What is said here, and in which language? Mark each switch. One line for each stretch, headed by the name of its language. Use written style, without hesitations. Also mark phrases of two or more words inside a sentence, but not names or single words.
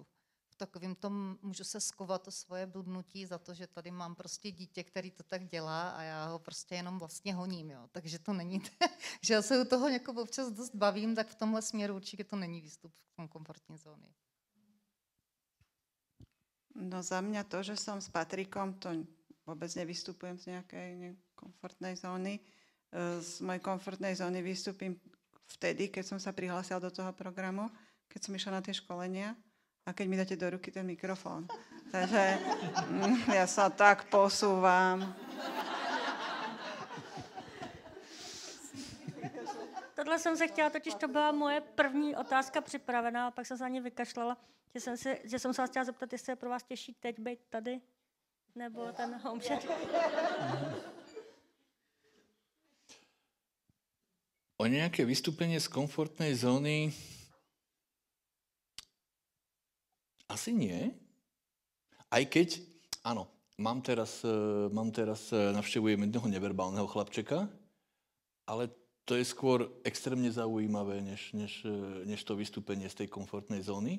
Czech: V takovým tom můžu se skovat to svoje blbnutí za to, že tady mám prostě dítě, který to tak dělá a já ho prostě jenom vlastně honím, jo. Takže to není, že já se u toho jako občas dost bavím, tak v tomhle směru určitě to není výstup z komfortní zóny.
Slovak: No za mňa to, že som s Patrikom, to vôbec nevystupujem z nejakej komfortnej zóny. Z mojej komfortnej zóny vystúpim vtedy, keď som sa prihlásila do toho programu, keď som išla na tie školenia a keď mi dáte do ruky ten mikrofón. Takže ja sa tak posúvam.
Czech: Tohle jsem se chtěla, totiž to byla moje první otázka připravená, a pak jsem se na ní vykašlala, že jsem se vás chtěla zeptat, jestli je pro vás těžší teď být tady, nebo ten
English: home chat.
Slovak: O nejaké vystúpenie z komfortnej zóny asi nie. Aj keď, áno, mám teraz navštevujem jedného neverbálneho chlapčeka, ale to je skôr extrémne zaujímavé, než to vystúpenie z tej komfortnej zóny.